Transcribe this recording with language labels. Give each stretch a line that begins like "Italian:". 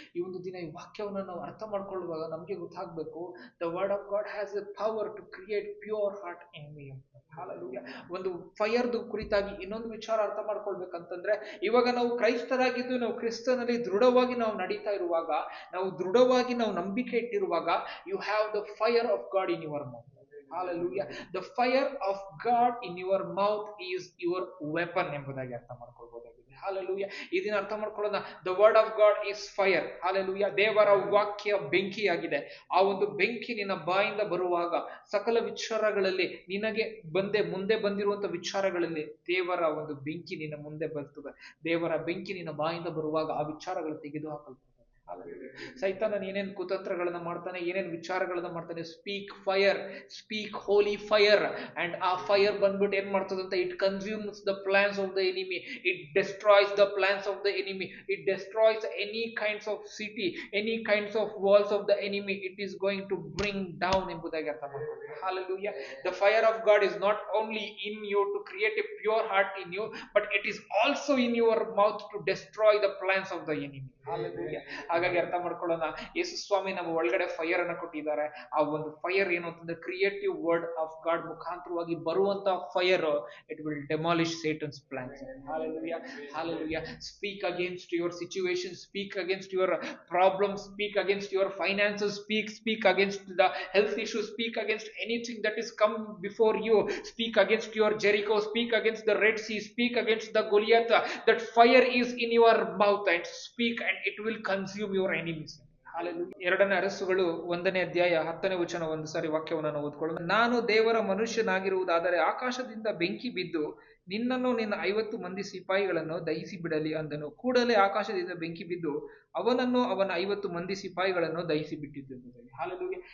Kannada: ಈ ಒಂದು ದಿನ ಈ ವಾಕ್ಯವನ್ನು ನಾವು ಅರ್ಥ ಮಾಡ್ಕೊಳ್ಳುವಾಗ ನಮಗೆ ಗೊತ್ತಾಗಬೇಕು,
English: The word of God has a power to create pure heart in me.
Kannada: Hallelujah. ಒಂದು ಫೈರ್ದು ಕುರಿತಾಗಿ ಇನ್ನೊಂದು ವಿಚಾರ ಅರ್ಥ ಮಾಡ್ಕೊಳ್ಬೇಕಂತಂದ್ರೆ, ಇವಾಗ ನಾವು ಕ್ರೈಸ್ತರಾಗಿದ್ದು ನಾವು ಕ್ರಿಸ್ತನಲ್ಲಿ ದೃಢವಾಗಿ ನಾವು ನಡೀತಾ ಇರುವಾಗ, ನಾವು ದೃಢವಾಗಿ ನಾವು ನಂಬಿಕೆ ಇಟ್ಟಿರುವಾಗ,
English: You have the fire of God in your mouth. Hallelujah. The fire of God in your mouth is your weapon
Kannada: ಎಂಬುದಾಗಿ ಅರ್ಥ ಮಾಡ್ಕೊಳ್ಬಹುದಾಗಿದೆ.
English: Hallelujah.
Kannada: ಇದನ್ನ ಅರ್ಥ ಮಾಡ್ಕೊಳ್ಳೋಣ.
English: The word of God is fire. Hallelujah.
Kannada: ದೇವರ ವಾಕ್ಯ ಬೆಂಕಿಯಾಗಿದೆ. ಆ ಒಂದು ಬೆಂಕಿ ನಿನ್ನ ಬಾಯಿಂದ ಬರುವಾಗ ಸಕಲ ವಿಚಾರಗಳಲ್ಲಿ ನಿನಗೆ ಮುಂದೆ ಬಂದಿರುವಂತ ವಿಚಾರಗಳಲ್ಲಿ ದೇವರ ಒಂದು ಬೆಂಕಿ ನಿನ್ನ ಮುಂದೆ ಬರ್ತದೆ. ದೇವರ ಬೆಂಕಿ ನಿನ್ನ ಬಾಯಿಂದ ಬರುವಾಗ ಆ ವಿಚಾರಗಳು ತೆಗೆದು ಹಾಕಲ್ಪಡ್ತದೆ. ಸೈತಾನನ ಏನೇನು ಕುತಂತ್ರಗಳನ್ನ ಮಾಡ್ತಾನೆ, ಏನೇನು ವಿಚಾರಗಳನ್ನ ಮಾಡ್ತಾನೆ,
English: speak fire, speak holy fire, and
Kannada: ಆ ಫೈರ್ ಬಂದ್ಬಿಟ್ಟು ಏನ್ ಮಾಡ್ತದಂತ,
English: it consumes the plans of the enemy, it destroys the plans of the enemy, it destroys any kinds of city, any kinds of walls of the enemy, it is going to bring down
Kannada: ಎಂಬುದಾಗಿ ಅರ್ಥ ಮಾಡ್ಕೊಳ್ಳಿ.
English: Hallelujah. The fire of God is not only in you to create a pure heart in you, but it is also in your mouth to destroy the plans of the enemy. Hallelujah.
Kannada: ಹಾಗಾಗಿ ಅರ್ಥ ಮಾಡ್ಕೊಳ್ಳೋಣ, ಯೇಸು ಸ್ವಾಮಿ ನಮ್ಮ ಒಳಗಡೆ fire ಅನ್ನ ಕೊಟ್ಟಿದ್ದಾರೆ. ಆ ಒಂದು fire ಏನು ಅಂತಂದ್ರೆ, ಕ್ರಿಯೇಟಿವ್ ವರ್ಡ್ ಆಫ್ ಗಾಡ್ ಮುಖಾಂತರವಾಗಿ ಬರುವಂತ fire,
English: It will demolish Satan's plans. Hallelujah. Hallelujah. Speak against your situation, speak against your problems, speak against your finances, speak against the health issues, speak against anything that is come before you, speak against your Jericho, speak against the Red Sea, speak against the Goliath. That fire is in your mouth, and speak and it will consume your enemies. Hallelujah.
Kannada: 2ನೇ ಅರಸುಗಳು 1ನೇ ಅಧ್ಯಾಯ 10ನೇ ವಚನ ಒಂದು ಸಾರಿ ವಾಕ್ಯವನ್ನು ನಾವು ಓದ್ಕೊಳ್ಳೋಣ. ನಾನು ದೇವರ ಮನುಷ್ಯನಾಗಿರುವುದಾದರೆ ಆಕಾಶದಿಂದ ಬೆಂಕಿ ಬಿದ್ದು ನಿನ್ನನ್ನು ನಿನ್ನ 50 ಮಂದಿ ಸಿಪಾಯಿಗಳನ್ನು ದಹಿಸಿ ಬಿಡಲಿ ಅಂದನು. ಕೂಡಲೇ ಆಕಾಶದಿಂದ ಬೆಂಕಿ ಬಿದ್ದು ಅವನನ್ನು ಅವನ 50 ಮಂದಿ ಸಿಪಾಯಿಗಳನ್ನು ದಹಿಸಿ ಬಿಟ್ಟಿದ್ದು. ಹಾಲೆಲೂಯಾ.